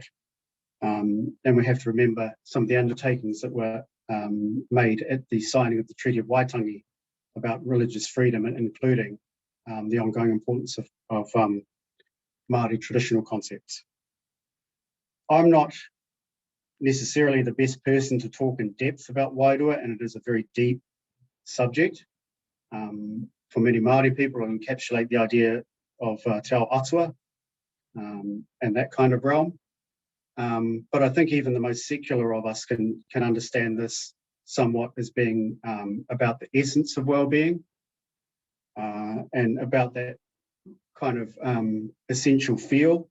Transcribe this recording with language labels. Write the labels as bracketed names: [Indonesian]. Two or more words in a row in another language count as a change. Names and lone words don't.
[English] And we have to remember some of the undertakings that were made at the signing of the Treaty of Waitangi about religious freedom, including the ongoing importance of Māori traditional concepts. I'm not necessarily the best person to talk in depth about Wairua, and it is a very deep subject. for many Māori people, and encapsulate the idea of [Māori] te ao atua [English] and that kind of realm. But I think even the most secular of us can understand this somewhat as being about the essence of well-being and about that kind of essential feel.